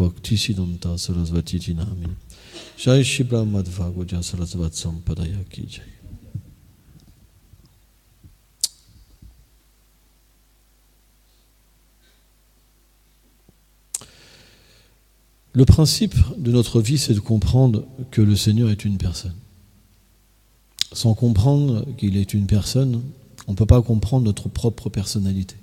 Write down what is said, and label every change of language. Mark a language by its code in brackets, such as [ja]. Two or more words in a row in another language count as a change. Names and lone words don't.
[sa] Bhakti Siddhanta Sarasvati Ji Namini. Jai Shri Brahma Madhvagoja Sarasvat Sampadaya Ki Jai. [fr] Le principe de notre vie, c'est de comprendre que le Seigneur est une personne. Sans comprendre qu'il est une personne, on ne peut pas comprendre notre propre personnalité.